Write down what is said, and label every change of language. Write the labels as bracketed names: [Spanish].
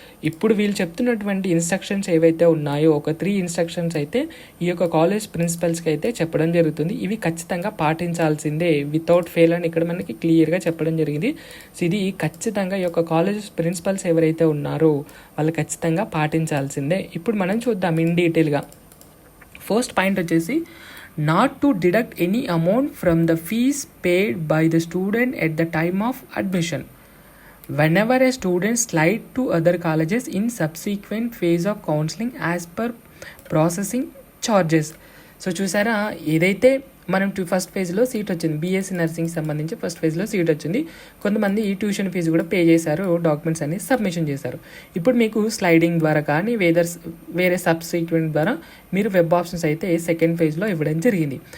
[Telugu] ఇప్పుడు వీళ్ళు చెప్తున్నటువంటి ఇన్స్ట్రక్షన్స్ ఏవైతే ఉన్నాయో ఒక 3 ఇన్స్ట్రక్షన్స్ అయితే ఈ యొక్క కాలేజ్ ప్రిన్సిపల్స్కి అయితే చెప్పడం జరుగుతుంది. ఇవి ఖచ్చితంగా పాటించాల్సిందే [English] without fail [Telugu] అని ఇక్కడ మనకి క్లియర్గా చెప్పడం జరిగింది. సో ఇది ఖచ్చితంగా ఈ యొక్క కాలేజ్ ప్రిన్సిపల్స్ ఎవరైతే ఉన్నారో వాళ్ళు ఖచ్చితంగా పాటించాల్సిందే. ఇప్పుడు మనం చూద్దాం ఇన్ డీటెయిల్గా. [English] first point [Telugu] వచ్చేసి, [English] not to deduct any amount from the fees paid by the student at the time of admission whenever a student slide to other colleges in subsequent phase of counseling as per processing charges. [Telugu] So చూసారా, ఏదైతే మనం first ఫేజ్లో seat వచ్చింది, BSc nursing సంబంధించి first ఫేజ్లో seat వచ్చింది. కొంతమంది ఈ ట్యూషన్ ఫీజు కూడా పే చేశారు, డాక్యుమెంట్స్ అన్ని సబ్మిషన్ చేశారు. ఇప్పుడు మీకు స్లైడింగ్ ద్వారా కానీ వేరే సబ్సిక్వెంట్ ద్వారా మీరు వెబ్ ఆప్షన్స్ అయితే సెకండ్ ఫేజ్లో ఇవ్వడం జరిగింది.